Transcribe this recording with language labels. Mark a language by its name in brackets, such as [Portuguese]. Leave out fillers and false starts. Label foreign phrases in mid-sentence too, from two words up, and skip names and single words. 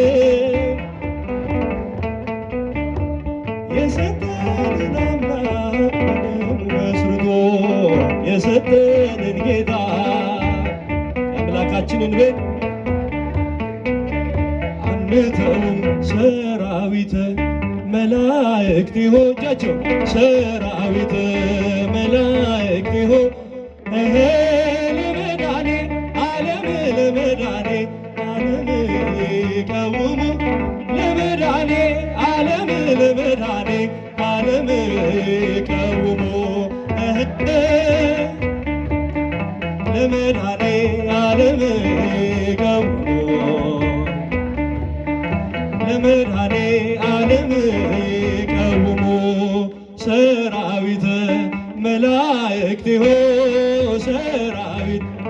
[Amharic] የሰጠንን አምላክ በደሙ መስርቶ የሰጠንን ጌታ የአምላካችንን ቤት አንተውም [Geez] ሰራዊተ መላእክት ይሆጃቸው ሰራዊተ መላእክት ይሆ ለመዳኔ ዓለም ለመዳኔ ዓለም ይቀውሙ ለመዳኔ ዓለም ለመዳኔ ዓለም ይቀውሙ ለመዳኔ ዓለም ይቀውሙ ለመድኃኔ ዓለም ይቀውሙ ሰራዊተ መላእክት ይሆ ሰራዊት